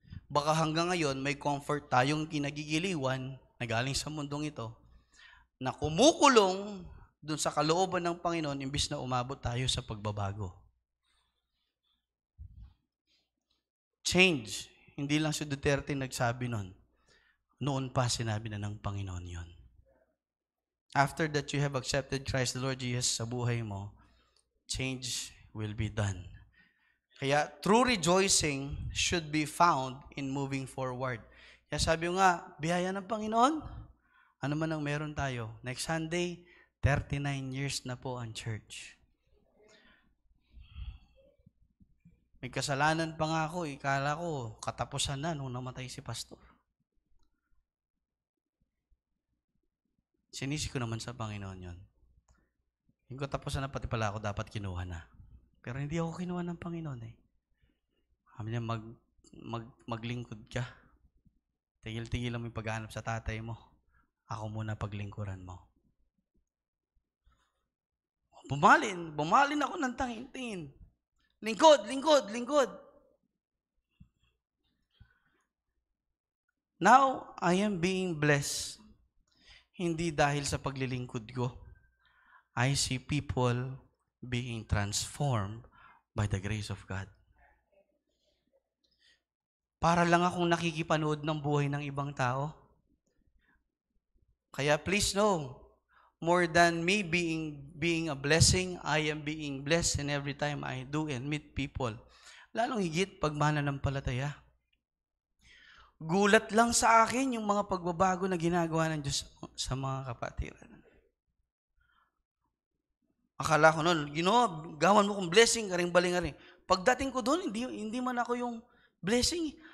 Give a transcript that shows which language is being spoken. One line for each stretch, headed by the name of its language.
Filipino: Baka hanggang ngayon, may comfort tayong kinagigiliwan na galing sa mundong ito, na kumukulong dun sa kalooban ng Panginoon imbis na umabot tayo sa pagbabago. Change. Hindi lang si Duterte nagsabi nun. Noon pa sinabi na ng Panginoon yon.
English: After that you have accepted Christ the Lord Jesus
Filipino: sa buhay mo,
English: change will be done. Kaya true rejoicing should be found in moving forward.
Filipino: Kaya sabi nga, biyaya ng Panginoon, ano man ang meron tayo.
English: Next Sunday, 39 years na po ang church.
Filipino: May kasalanan pa nga ako, ikala ko katapusan na nung namatay si pastor. Sinisi ko naman sa Panginoon yon. Yung katapusan na pati pala ako dapat kinuha na. Pero hindi ako kinuha ng Panginoon eh. Sabi niya, maglingkod ka. Tigil-tigil lang yung paghahanap sa tatay mo. Ako muna paglingkuran mo. Bumalin ako ng tangin-tingin. Lingkod.
English: Now, I am being blessed.
Filipino: Hindi dahil sa paglilingkod ko.
English: I see people being transformed by the grace of God.
Filipino: Para lang akong nakikipanood ng buhay ng ibang tao. Kaya
English: please know, more than me being a blessing, I am being blessed in every time I do and meet people.
Filipino: Lalong higit pag mananampalataya. Gulat lang sa akin yung mga pagbabago na ginagawa ng Diyos sa mga kapatiran. Akala ko noon, Ginoo, gawan mo kong blessing, karing baling-aring. Pagdating ko doon, hindi man ako yung blessing.